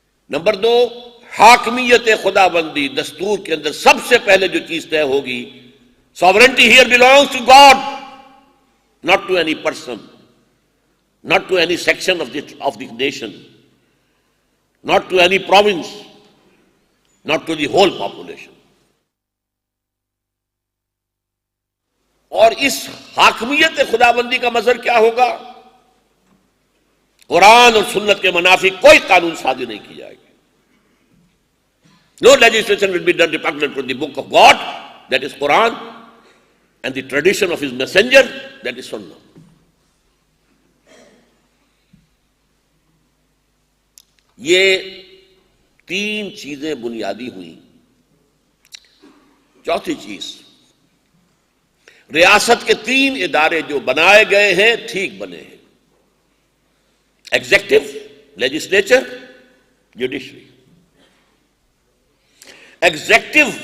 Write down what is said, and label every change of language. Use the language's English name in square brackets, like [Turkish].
[Urdu] Number 2، حاکمیت خدا بندی، دستور کے اندر سب سے پہلے جو چیز طے ہوگی، [English] sovereignty here belongs to God, not to any person, not to any section of the nation, not to any province, not to the whole population. [Urdu] اور اس حاکمیت خدا بندی کا مظہر کیا ہوگا؟ قرآن اور سنت کے منافی کوئی قانون سازی نہیں کی جائے گی۔ [English] No legislation will be done repugnant to the book of God, that is Quran, and the tradition of his messenger, that is Sunnah. [Urdu] یہ 3 چیزیں بنیادی ہوئیں۔ چوتھی چیز، ریاست کے 3 ادارے جو بنائے گئے ہیں ٹھیک بنے ہیں، ایگزیکٹو، لیجسلیچر، جوڈیشری۔ ایگزیکٹو